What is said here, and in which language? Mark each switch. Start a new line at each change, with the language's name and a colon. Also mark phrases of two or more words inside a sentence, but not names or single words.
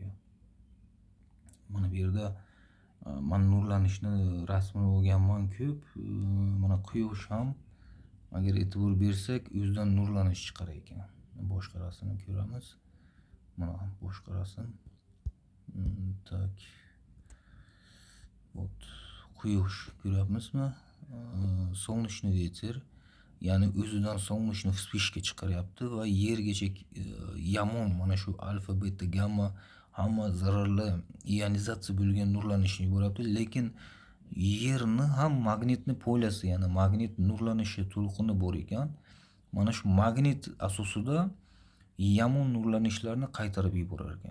Uzbek: Mana bu yerda men nurlanishni rasmini olganman ko'p. Mana quyosh ham agar e'tibor bersak o'zidan nurlanish chiqar ekan. Boshqa rasmni ko'ramiz. Mana boshqa rasm.
Russian: Так. Вот
Uzbek: quyosh ko'ryapmizmi?
Russian: Солнечный ветер,
Uzbek: ya'ni o'zidan
Russian: солнечный вспышка
Uzbek: chiqaryapti va yergacha yomon mana shu alfa, beta, gamma hamma zararli ionizatsiya bo'lgan nurlanishni yuboryapti, lekin yerni ham magnitni polyasi, ya'ni magnit nurlanishi to'lqini bor ekan. Mana shu magnit asosida yomon nurlanishlarni qaytarib yuborar ekan.